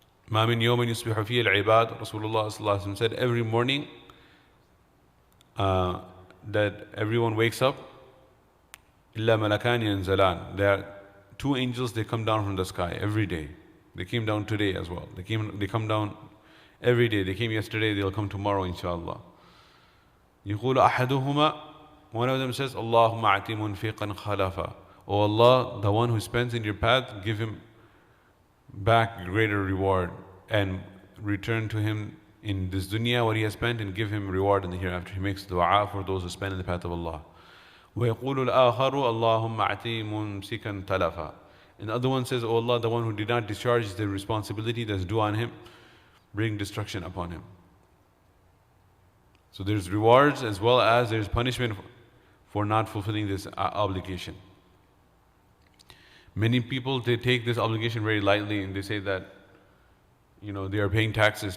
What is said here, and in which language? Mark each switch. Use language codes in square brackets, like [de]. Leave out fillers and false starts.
[ar] مَا مِنْ يَوْمٍ يُصْبِحُ فِيهِ الْعِبَادِ [en] Rasulullah sallallahu alaihi wasallam said, every morning that everyone wakes up, [ar] إِلَّا مَلَكَانِ يَنْزَلَانِ. [en] There are 2 angels, they come down from the sky every day. They came down today as well. They come down every day. They came yesterday, they'll come tomorrow, inshallah. [ar] يقول أحدهما, [en] one of them says, [ar] اللهم أعطِ منفقا خلفا. [en] Oh Allah, the one who spends in your path, give him back greater reward, and return to him in this dunya what he has spent, and give him reward in the hereafter. He makes dua for those who spend in the path of Allah. [ar] ويقول الآخر اللهم أعطِ ممسكا تلفا. [en] And the other one says, oh Allah, the one who did not discharge the responsibility that's due on him, bring destruction upon him. So there's rewards as well as there's punishment for not fulfilling this obligation. Many people, they take this obligation very lightly, and they say that, they are paying taxes.